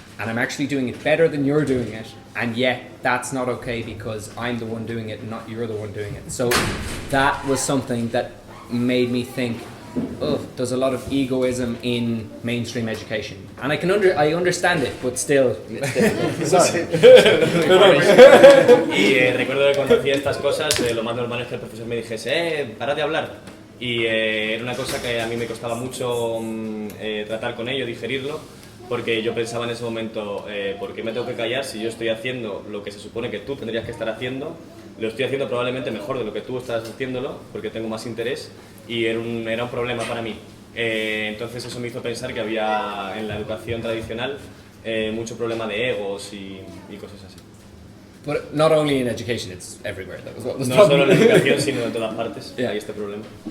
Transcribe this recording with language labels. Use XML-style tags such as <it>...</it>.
<en>And I'm actually doing it better than you're doing it, and yet that's not okay because I'm the one doing it and not you're the one doing it. So that was something that made me think, oh, there's a lot of egoism in mainstream education. And I understand it, but still. Sorry.</en> <es>Y recuerdo que cuando hacía estas cosas, lo más normal es que el profesor me dijese, para de hablar. Y era una cosa que a mí me costaba mucho tratar con ello, digerirlo, porque yo pensaba en ese momento, ¿por qué me tengo que callar si yo estoy haciendo lo que se supone que tú tendrías que estar haciendo? Lo estoy haciendo probablemente mejor de lo que tú estás haciéndolo, porque tengo más interés, y era un problema para mí. Entonces eso me hizo pensar que había en la educación tradicional mucho problema de egos y cosas así.</es> <en>But not only in education, it's everywhere. That was what was</en> <es>No solo en la educación, sino en todas partes hay este problema.</es>